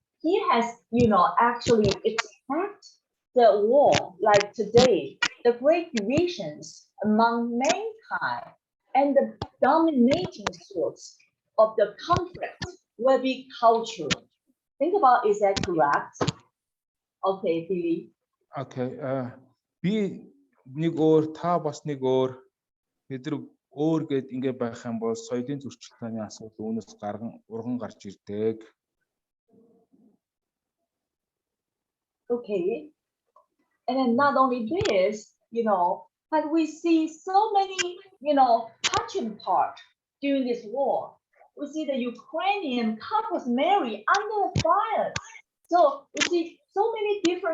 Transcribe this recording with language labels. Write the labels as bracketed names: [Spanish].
[English] He has, actually expect the war, like today, the great divisions among mankind and the dominating source of the conflict will be cultural. Think about, is that correct? Okay, Billy. [Mongolian] Okay, би нэг өөр, та бас нэг өөр, бид нар өөр гэд ингэ байх юм бол соёлын зөрчилдөөний асуудал үүнээс урган гарч ирдэг. [English] Okay, and then not only this, but we see so many, touching part during this war. We see the Ukrainian couples marry under violence. So we see so many different